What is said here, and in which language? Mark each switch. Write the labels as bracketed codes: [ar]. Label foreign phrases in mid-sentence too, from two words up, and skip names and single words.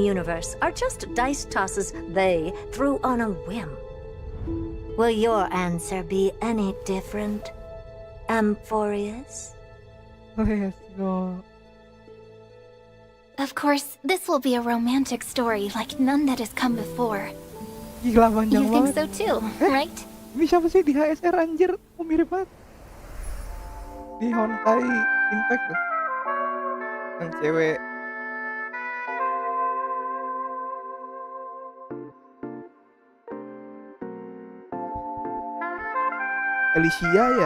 [en] the universe are just dice tosses they threw on a whim. Will your answer be any different, Amphorius? Let's go. Of course, this will be a romantic story like none that has come before. [id] Gila panjang [en] You think [id] banget. [en] so too, right? [id] Ini siapa sih di HSR anjir? Oh, mirip banget. Di Honkai Impact tuh. Yang cewek. Alicia ya?